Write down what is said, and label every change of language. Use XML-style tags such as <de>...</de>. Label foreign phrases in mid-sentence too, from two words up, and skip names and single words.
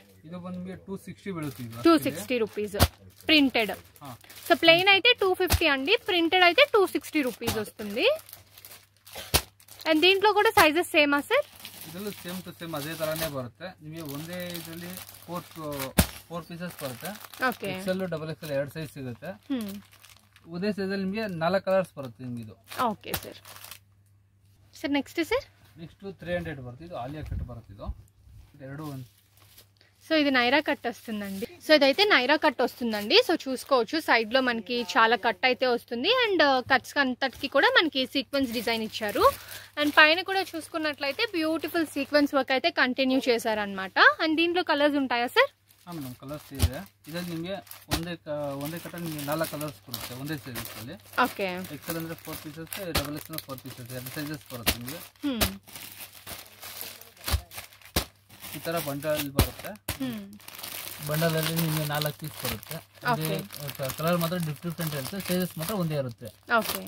<kn>ಇದು ಬಂದ್ಬಿಟ್ಟು 260 ಬೀಳುತ್ತೆ</kn> <te>260</te> <en>rupees printed</en> <te>సో ప్లెయిన్ అయితే 250 అండి ప్రింటెడ్ అయితే 260 రూపీస్ వస్తుంది అండ్ దీంట్లో కూడా సైజెస్ సేమా సార్</te> <kn>ಇದರಲ್ಲೂ</kn> <en>same to same</en> <kn>ಅದೇ ತರಾನೇ ಬರುತ್ತೆ ನಿಮಗೆ ಒಂದೇ ಇದರಲ್ಲಿ 4 ಪೀಸಸ್ ಬರುತ್ತೆ ಓಕೆ</kn> <en>XL double XL</en> <kn>ಎರಡು ಸೈಜ್ ಸಿಗುತ್ತೆ ಒಂದೇ ಸೈಜಲ್ಲಿ ನಿಮಗೆ 4 ಕಲರ್ಸ್ ಬರುತ್ತೆ ನಿಮಗೆ ಇದು</kn> <en>okay sir sir next sir</en> <kn>ನೆಕ್ಸ್ಟ್ 300 ಬರುತ್ತೆ ಇದು ಆಲಿಯಾ ಕಟ್ ಬರುತ್ತೆ ಇದು ಎರಡು ಒಂದು</kn> <te>సో ఇది నైరా కట్ వస్తుందండి సో ఇదైతే నైరా కట్ వస్తుందండి సో చూసుకోవచ్చు సైడ్ లో మనకి చాలా కట్ అయితే వస్తుంది అండ్ కట్స్ అంతటికి కూడా మనకి</te> <en>sequence design</en> <te>ఇచ్చారు అండ్ పైన కూడా చూసుకున్నట్లయితే</te> <en>beautiful sequence work</en> <te>అయితే కంటిన్యూ చేశారనమాట అండ్ దీంట్లో కలర్స్ ఉంటాయా సార్</te> <en>madam colors</en> <kn>ಇದೆ ಇದರಲ್ಲಿ ನಿಮಗೆ ಒಂದೇ ಕಟ್ಟ ನಿಮಗೆ 4 ಕಲರ್ಸ್ ಬರುತ್ತೆ ಒಂದೇ ಸೈಜಸ್ ಅಲ್ಲಿ ಓಕೆ XL ಅಂದ್ರೆ 4</kn> <en>pieces double XL 4 pieces</en> <kn>ಎರಡು ಸೈಜಸ್ ಬರುತ್ತೆ ನಿಮಗೆ ಈ ತರ ಬಂಡಲ್ ಬರುತ್ತೆ ಬಂಡಲ್ ಅಲ್ಲಿ ನಿಮಗೆ 4 ಪೀಸ್ ಬರುತ್ತೆ ಕಲರ್ ಮಾತ್ರ ಡಿಫ್ರೆಂಟ್ ಇರುತ್ತೆ ಸೈಜಸ್ ಮಾತ್ರ ಒಂದೇ ಇರುತ್ತೆ</kn>